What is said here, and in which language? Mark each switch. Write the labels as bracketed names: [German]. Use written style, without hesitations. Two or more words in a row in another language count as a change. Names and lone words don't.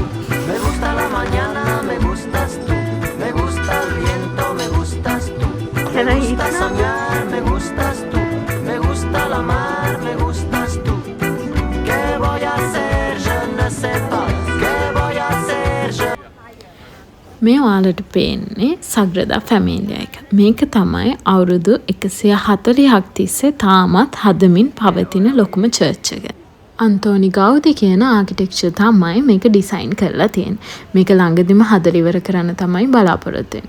[Spanish] Me gusta la mañana, me gustas tú. Me gusta el viento, me gustas tú. Me gusta soñar, me gustas tú. Me gusta la mar, me gustas tú. ¿Qué voy a hacer? Yo no sé pas. ¿Qué voy a hacer? Yo... [Sinhala] මේ ඔයාලට පේන්නේ සග්‍රදා ෆැමිලිය එක. මේක තමයි අවුරුදු 140ක් තිස්සේ තාමත් හදමින් පවතින ලොකුම චර්ච් එක. අන්තෝනි ගෞදි කියන ආකිටෙක්චර් තමයි මේක ඩිසයින් කරලා තියෙන්නේ. මේක ළඟදිම හදලා ඉවර කරන්න තමයි බලාපොරොත්තු වෙන්නේ.